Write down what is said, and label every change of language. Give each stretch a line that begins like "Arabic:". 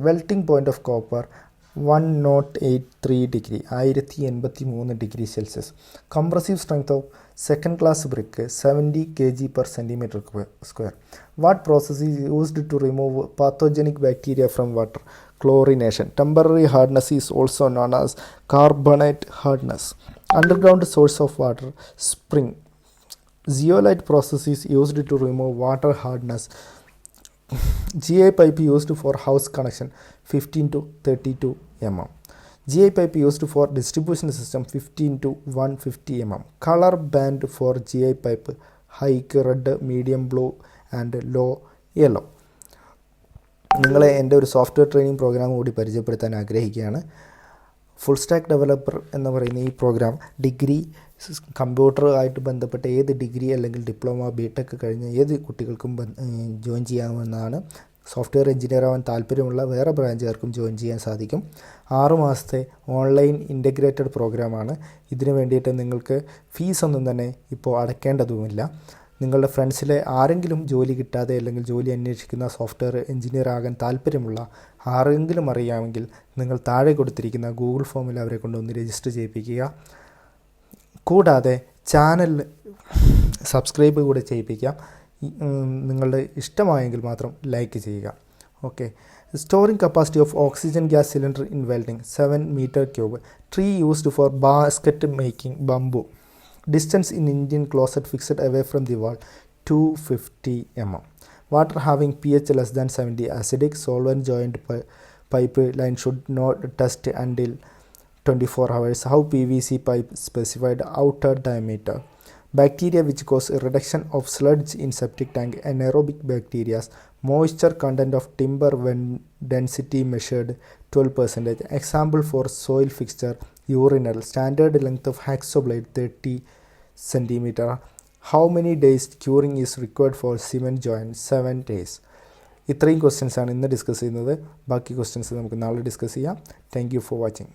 English: Melting point of copper 1083 degree 1083 degree celsius. Compressive strength of second class brick 70 kg/cm². What process is used to remove pathogenic bacteria from water? Chlorination. Temporary hardness is also known as carbonate hardness. Underground source of water, spring. Zeolite process is used to remove water hardness. GI pipe used for house connection 15 to 32 mm. GI pipe used for distribution system 15 to 150 mm. Color band for GI pipe: high red, medium blue and low yellow.
Malayalam: നിങ്ങളെ എൻ്റെ ഒരു software training programme കൂടി പരിചയപ്പെടുത്താൻ ആഗ്രഹിക്കുകയാണ്. Full stack developer എന്ന് പറയുന്ന ഈ programme degree, കമ്പ്യൂട്ടറുമായിട്ട് ബന്ധപ്പെട്ട ഏത് ഡിഗ്രി അല്ലെങ്കിൽ ഡിപ്ലോമ, ബിടെക് കഴിഞ്ഞ ഏത് കുട്ടികൾക്കും ജോയിൻ ചെയ്യാവുന്നതാണ്. സോഫ്റ്റ്വെയർ എഞ്ചിനീയർ ആവാൻ താല്പര്യമുള്ള വേറെ ബ്രാഞ്ചുകാർക്കും ജോയിൻ ചെയ്യാൻ സാധിക്കും. 6 മാസത്തെ ഓൺലൈൻ ഇൻ്റഗ്രേറ്റഡ് പ്രോഗ്രാമാണ്. ഇതിനു വേണ്ടിയിട്ട് നിങ്ങൾക്ക് ഫീസൊന്നും തന്നെ ഇപ്പോൾ അടയ്ക്കേണ്ടതുമില്ല. നിങ്ങളുടെ ഫ്രണ്ട്സിലെ ആരെങ്കിലും ജോലി കിട്ടാതെ അല്ലെങ്കിൽ ജോലി അന്വേഷിക്കുന്ന സോഫ്റ്റ്വെയർ എഞ്ചിനീയർ ആകാൻ താല്പര്യമുള്ള ആരെങ്കിലും അറിയാമെങ്കിൽ നിങ്ങൾ താഴെ കൊടുത്തിരിക്കുന്ന ഗൂഗിൾ ഫോമിൽ അവരെ കൊണ്ടൊന്ന് രജിസ്റ്റർ ചെയ്യിപ്പിക്കുക. കൂടാതെ ചാനൽ സബ്സ്ക്രൈബ് കൂടെ ചെയ്യിപ്പിക്കാം. നിങ്ങളുടെ ഇഷ്ടമായെങ്കിൽ മാത്രം ലൈക്ക് ചെയ്യുക.
English: Okay. Storing capacity of oxygen gas cylinder in welding 7 m3. Tree used for basket making, bamboo. Distance in Indian closet fixed away from the wall 250 mm. Water having pH less than 70. Acidic solvent joint pipeline should not test until 24 hours. How PVC pipe specified outer diameter? Bacteria which cause a reduction of sludge in septic tank. Anaerobic bacteria. Moisture content of timber when density measured 12%. Example for soil fixture: urinal. Standard length of hacksaw blade 30 cm. How many days curing is required for cement joint? 7 days.
Malayalam: ഇത്രയും ക്വസ്റ്റ്യൻസാണ് ഇന്ന് discuss ചെയ്യുന്നത്. ബാക്കി questions നമുക്ക് നാളെ discuss ചെയ്യാം.
English: Thank you for watching.